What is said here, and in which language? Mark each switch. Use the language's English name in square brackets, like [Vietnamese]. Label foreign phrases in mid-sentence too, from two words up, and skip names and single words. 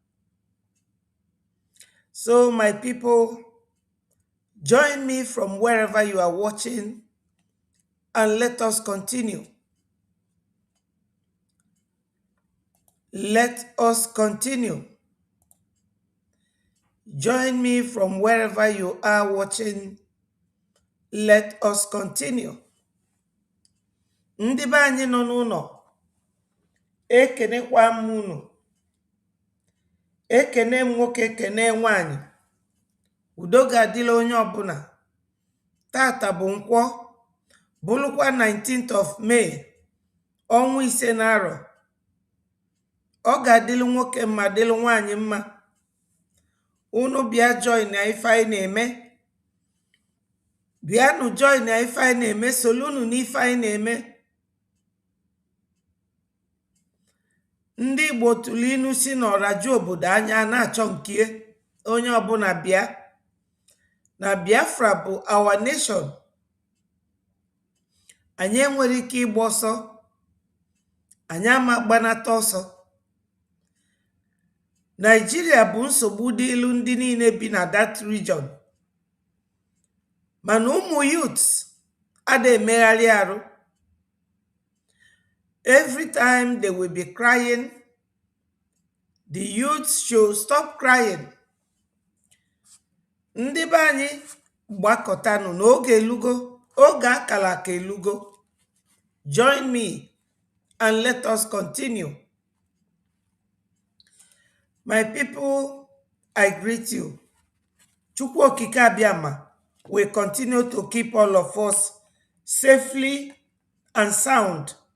[English] So my people, join me from wherever you are watching and let us continue. Let us continue. Join me from wherever you are watching. Let us continue. [Igbo] Ndị be anyị nọ n'ụlọ, ekenekwa m unu. Ekene m nwoke, ekene nwanyị. Udo ga-adịla onye ọbụla. Tata bụ Nkwọ, bụrụkwa [English] 19th of May, [Igbo] ọnwa ise n'arọ. Ọ ga-adịlụ nwoke mma, dịlụ nwanyị mma. Unu bịa join na ife anyị na-eme. Bịanụ join na ife anyị na-eme, solunu n'ife anyị na-eme. Ndị Igbo tụrụ inu si n'ọraju obodo anya na-achọ nkie. Onye ọbụla bịa. Na Biafra bụ [English] our nation. [Igbo] Anyị enwere ike ịgba ọsọ. Anyị ama gbanata ọsọ. Nigeria bụ nsogbu dị ilu ndị niile bi na [English] that region. [Igbo] Mana ụmụ youths Ade emegharị arụ. [English] Every time they will be crying, the youth should stop crying. [Igbo] Ndị be anyị gbakọtanụ n'oge elugo, oge akara aka elugo. [English] Join me and let us continue. My people, I greet you. Chukwu Okike Abiama will continue to keep all of us safely and sound.